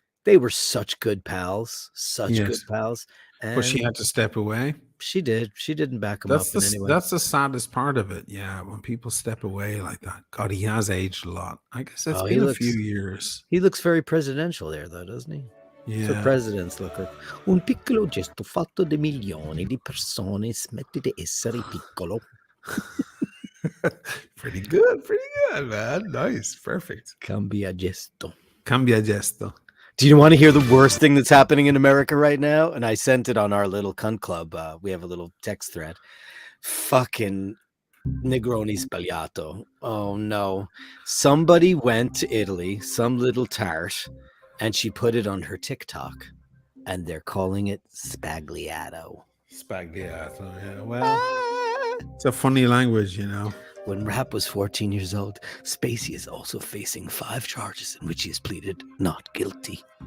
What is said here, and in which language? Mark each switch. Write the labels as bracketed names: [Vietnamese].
[English] They were such good pals. Good pals. And But she had to step away. She did. She didn't back him up in any way. That's the saddest part of it. Yeah, when people step away like that. God, he has aged a lot. I guess it's been a few years. He looks very presidential there, though, doesn't he? Yeah. So presidents look like [Italian] un piccolo gesto fatto di milioni di persone smette di essere piccolo. [English] Pretty good, man. Nice, perfect. [Italian] Cambia gesto. [English] Do you want to hear the worst thing that's happening in America right now? And I sent it on our little cunt club. We have a little text thread. Fucking Negroni Spagliato. Oh no. Somebody went to Italy, some little tart, and she put it on her TikTok, and they're calling it Spagliato. Yeah. Well, it's a funny language, When Rapp was 14 years old, Spacey is also facing 5 charges in which he has pleaded not guilty.